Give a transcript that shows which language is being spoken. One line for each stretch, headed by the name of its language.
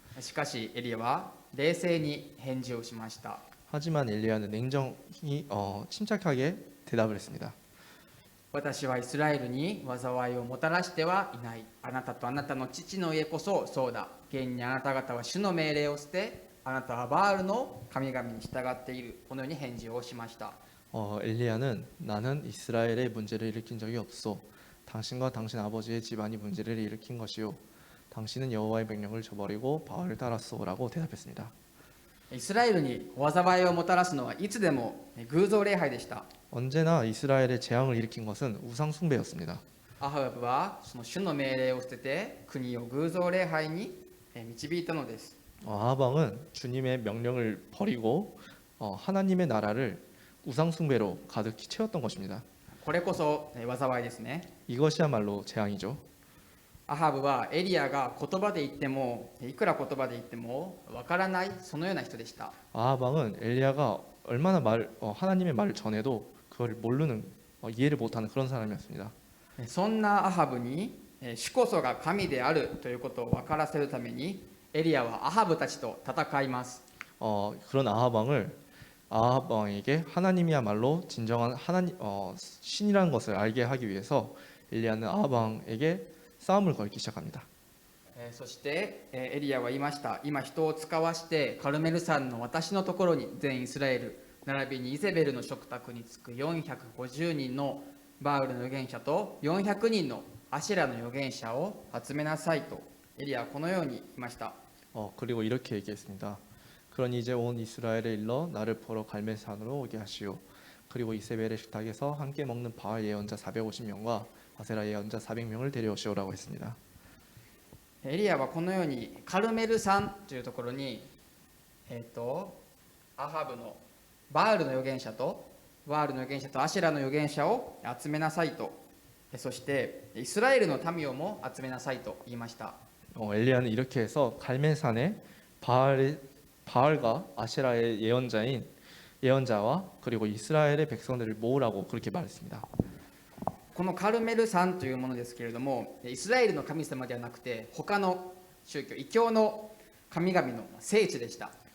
Japanese: しかしエリアは冷静に返事をしました。
Korean: 하지만 엘리야는 냉정히 침착하게 대답을 했습니다.
Japanese: 私はイスラエルに災いをもたらしてはいない。あなたとあなたの父の家こそそうだ。現にあなた方は主の命令を捨て、あなたはバールの神々に従っている。このように返事をしました。
Korean: 엘리야는 나는 이스라엘의 문제를 일으킨 적이 없소. 당신과 당신 아버지의 집안이 문제를 일으킨 것이요. 당신은 여호와의 명령을 저버리고 바알을 따랐소라고 대답했습니다.
Japanese: イスラエルに災いをもたらすのはいつでも偶像礼拝でした。
Korean: 언제나 이스라엘의 재앙을 일으킨 것은 우상 숭배였습니다.
Japanese: アハブはその主の命令を捨てて国を偶像礼拝に導いたのです。
Korean: 아합 왕은 주님의 명령을 버리고 하나님의 나라를 우상 숭배로 가득히 채웠던 것입니다.
Japanese: これこそ災いですね。
Korean: 이것이야말로 재앙이죠.
Japanese: アハブはエリアが言葉で言ってもいくら言葉で言ってもわからないそのような人でした。
Korean: 아합 왕은 엘리야가 얼마나 하나님의 말을 전해도 그걸 모르는 이해를 못하는 그런 사람이었습니다.
Japanese: そんなアハブに主こそが神であるということを分からせるためにエリアはアハブたちと戦います。
Korean: 그런 아합 왕에게 하나님이야말로 진정한 신이라는 것을 알게 하기 위해서 엘리야는 아합 왕에게 싸움을 걸기 시작합니다.
Japanese: そしてエリアは言いました。今人を使わしてカルメル山の私のところに全イスラエル並びにイゼベルの食卓につく450人のバールの預言者と400人のアシェラの預言者を集めなさいとエリアはこのように言いました。
Korean: 그리고 이렇게 얘기했습니다. 그러니 이제 온 이스라엘에 일러 나를 보러 갈멜산으로 오게 하시오. 그리고 이세벨의 식탁에서 함께 먹는 바알 예언자 450명과 아세라 예언자 400명을 데려오시오라고 했습니다.
Japanese: エリアはこのようにカルメル山というところに、アハブのバールの預言者とアシェラの預言者を集めなさいと、そしてイスラエルの民をも集めなさいと言いました。
Korean: 엘리야는 이렇게 해서 갈멜산에 바알과 아세라의 예언자와 그리고 이스라엘의 백성들을 모으라고 그렇게 말했습니다.
Japanese: このカルメル山というものですけれども、イスラエルの神様ではなくて他の宗教異教の神々の聖地でした。